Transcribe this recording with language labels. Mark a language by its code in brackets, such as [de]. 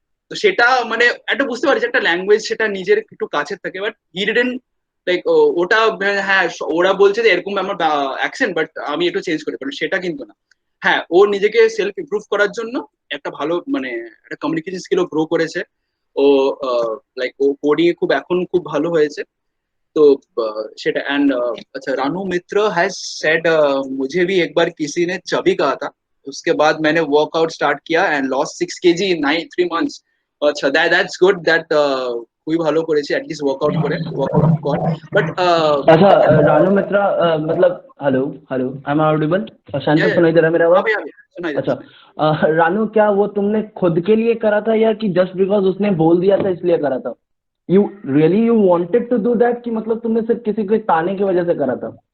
[bn] তো সেটা মানে একটা বুঝতে পারি যে একটা ল্যাঙ্গুয়েজ সেটা নিজের একটু কাছের থাকে, [en] but he didn't like [bn] ওটা, হ্যাঁ ওরা বলছে যে এরকম আমার অ্যাকসেন্ট, বাট আমি একটু চেঞ্জ করে ফেলি, সেটা কিন্তু না। হ্যাঁ, ও নিজেকে সেলফ ইমপ্রুভ করার জন্য একটা ভালো মানে একটা কমিউনিকেশন স্কিলও গ্রো করেছে। ও লাইক ও কোডিং খুব এখন খুব ভালো হয়েছে। [hi] तो शेट एंड अच्छा, रानू मित्र हैज सेड मुझे भी एक बार किसी ने चबी कहा था, उसके बाद मैंने वर्कआउट स्टार्ट किया and [en] Lost 6 kg in 3 months। [bn] আচ্ছা, [en] that's good, [bn] দ্যাট খুবই ভালো করেছি, অ্যাটলিস্ট ওয়ার্কআউট কর। [en] but [hi] अच्छा रानू मित्रा मतलब [en] Hello hello I am audible? [hi] Shantanu सुनाई दे रहा है मेरा आवाज? सुनाई अच्छा रानू क्या वो तुमने खुद के लिए करा था या कि जस्ट बिकॉज उसने बोल दिया था इसलिए करा था? [en] you really you wanted to do that [hi] कि मतलब तुमने सिर्फ किसी को ताने की वजह से करा था?